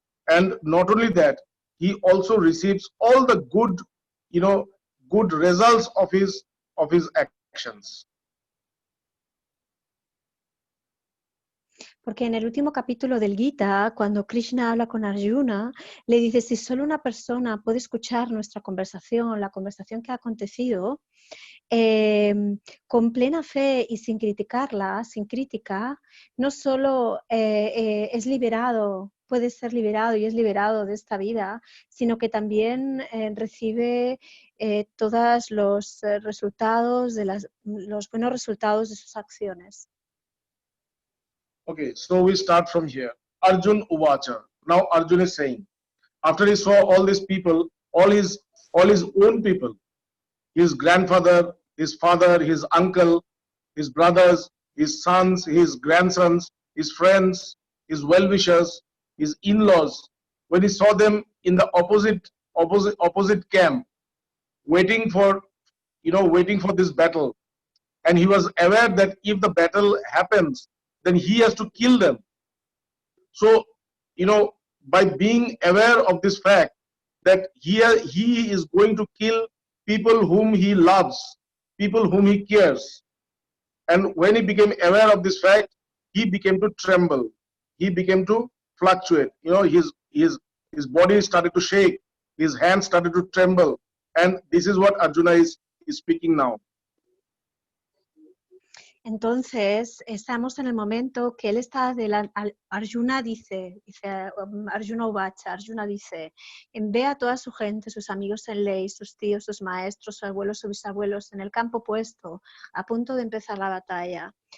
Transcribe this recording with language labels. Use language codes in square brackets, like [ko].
[en] And not only that, he also receives all the good results of his actions. [es] Porque en el último capítulo del Gita, cuando Krishna habla con Arjuna, le dice, si solo una persona puede escuchar nuestra conversación, la conversación que ha acontecido, con plena fe y sin criticarla, sin crítica, no solo es liberado, puede ser liberado y es liberado de esta vida, sino que también recibe todos los resultados, los buenos resultados de sus acciones. [en] Okay, so we start from here. Arjun Uvacha. Now Arjun is saying, after he saw all these people, all his own people, his grandfather, his father, his uncle, his brothers, his sons, his grandsons, his friends, his well-wishers, his in-laws, when he saw them in the opposite camp, waiting for this battle, and he was aware that if the battle happens, then he has to kill them. So, by being aware of this fact that he is going to kill people whom he loves, people whom he cares, and when he became aware of this fact, he became to tremble, he became to fluctuate. His body started to shake, his hands started to tremble, and this is what Arjuna is speaking now. [es] Entonces, estamos en el momento que él está delante, Arjuna dice Arjuna Uvacha, Arjuna dice, ve a toda su gente, sus amigos en ley, sus tíos, sus maestros, sus abuelos, sus bisabuelos, en el campo opuesto, a punto de empezar la batalla.